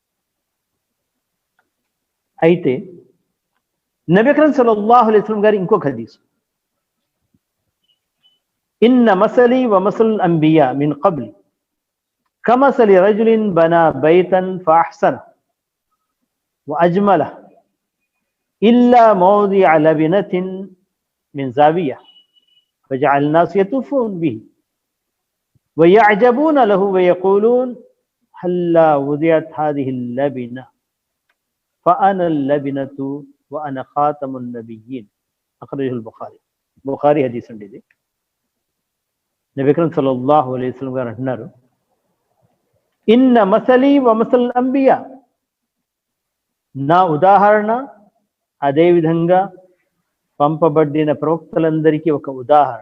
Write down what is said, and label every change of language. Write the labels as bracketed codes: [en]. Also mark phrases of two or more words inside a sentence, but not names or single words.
[te] అయితే [ar] نبي أكرم صلى الله عليه وسلم [te] గారి ఇంకొక హదీస్, [ar] إن مثلي و مثل الأنبياء من قبلي كمثل رجل بنى بيتا فأحسن و أجمل إلا موضع لبنة من زاوية فجعل الناس يطوفون به ويعجبون له ويقولون هلا وضعت هذه اللبنة فأنا اللبنة وأنا خاتم النبيين أخرجه البخاري. [te] బుఖారీ హదీస్ అండి ఇది. [ar] نبي أكرم صلى الله عليه وسلم [te] గారు అంటున్నారు, [ar] إن مثلي و مثل الأنبياء, [te] నా ఉదాహరణ అదేవిధంగా పంపబడిన ప్రవక్తలందరికీ ఒక ఉదాహరణ.